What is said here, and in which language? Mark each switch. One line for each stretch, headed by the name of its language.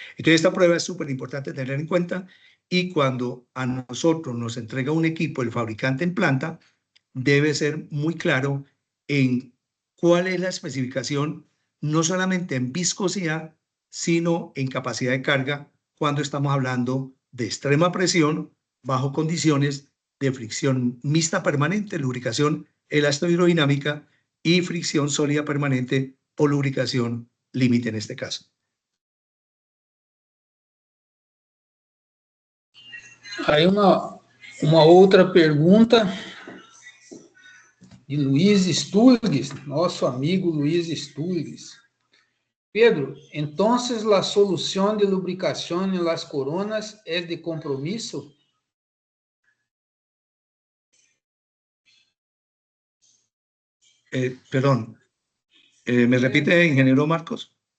Spanish: Entonces, esta prueba es súper importante tener en cuenta y cuando a nosotros nos entrega un equipo el fabricante en planta, debe ser muy claro en cuál es la especificación, no solamente en viscosidad, sino en capacidad de carga, cuando estamos hablando de extrema presión bajo condiciones de fricción mixta permanente, lubricación elastohidrodinámica y fricción sólida permanente o lubricación límite en este caso.
Portuguese: Aí uma outra pergunta de Luiz Sturges, nosso amigo Luiz Sturges.
Spanish: Pedro, entonces la solución de lubricación en las coronas es de compromiso? Perdón, ¿me repite, ingeniero Marcos?